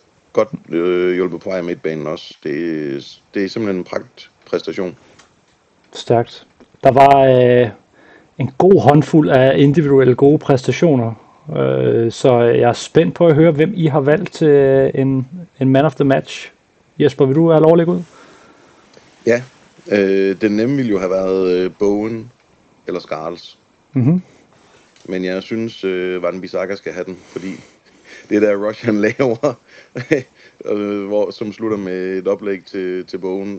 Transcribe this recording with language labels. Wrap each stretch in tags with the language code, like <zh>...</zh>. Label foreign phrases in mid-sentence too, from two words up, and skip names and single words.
<da>Godt hjulpet på vej af midtbanen også. Det er simpelthen en pragtpræstation. Stærkt. Der var en god håndfuld af individuelle gode præstationer. Så jeg er spændt på at høre, hvem I har valgt til en</da> <en>man of the match.</en> <da>Jesper, vil du have lov at lægge ud? Ja, den nemme ville jo have været Bowen eller Skarls. Mm-hmm. Men jeg synes, Van Bissaka skal have den, fordi det der rush, han laver, som slutter med et oplæg til Bowen.</da>